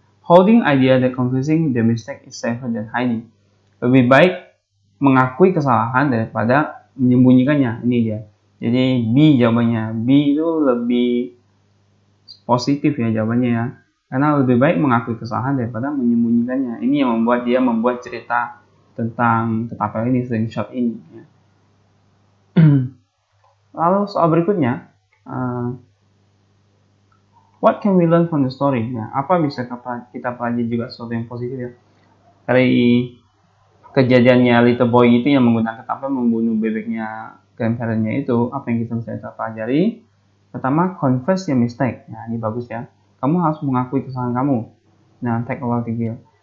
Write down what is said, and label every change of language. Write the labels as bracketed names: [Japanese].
[English] Holding idea that confusing the mistake is safer than hiding, [Indonesian] lebih baik mengakui kesalahan daripada menyembunyikannya. Ini dia. Jadi B jawabannya. B itu lebih positif ya jawabannya ya. Karena lebih baik mengakui kesalahan daripada menyembunyikannya. Ini yang membuat dia membuat cerita tentang ketapel ini, slingshot ini. Ya. Lalu soal berikutnya, [English] what can we learn from the story? [Indonesian] Ya, apa bisa kita pelajari juga sesuatu yang positif ya. Dari kejadiannya little boy itu yang menggunakan ketapel membunuh bebeknya grandparent-nya itu, apa yang kita bisa pelajari? Pertama, [English] confess your mistake. [Indonesian] Nah, ini bagus ya. Kamu harus mengakui kesalahan kamu. Nah, [English] take a while to heal.